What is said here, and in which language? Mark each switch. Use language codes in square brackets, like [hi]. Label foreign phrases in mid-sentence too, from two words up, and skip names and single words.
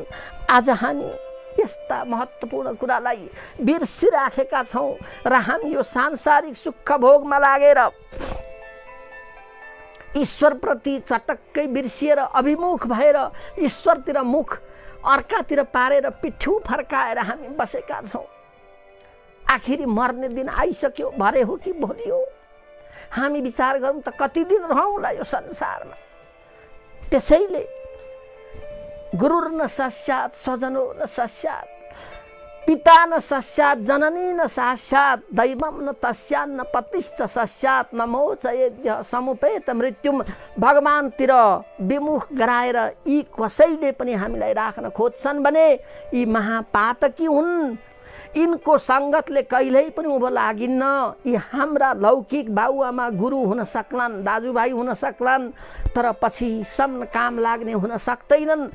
[ne] आज हामी यस्ता महत्त्वपूर्ण कुरालाई बिर्सिराखेका छौँ र हामी यो सांसारिक सुख भोगमा लागेर ईश्वरप्रति चटक्कै बिर्सिएर अभिमुख भएर ईश्वरतिर मुख अर्कातिर पारेर पिठ्यौँ फर्काएर हामी बसेका छौँ। आखिरी मर्ने दिन आइसक्यो, भरे हो कि भोलि हो? हामी विचार गरौँ त कति दिन रहौँला यो संसारमा। [sa] त्यसैले गुरुर न सस्यात् स्वजनो न सस्यात्, पिता न सस्यात् जननी न सास्यात्, दैवम न तस्यान्न पतिश्च सस्यात्, न मोचयेद्य समुपेत मृत्युम। [ne] भगवानतिर विमुख गराएर यी कसैले पनि हामीलाई राख्न खोज्छन् भने यी महापातकी हुन्। यिनको सङ्गतले कहिल्यै पनि उँभो लागिन्न। यी हाम्रा लौकिक बाउआमा गुरु हुन सक्लान्, दाजुभाइ हुन सक्लान्, तर पछि सम्म काम लाग्ने हुन सक्दैनन्।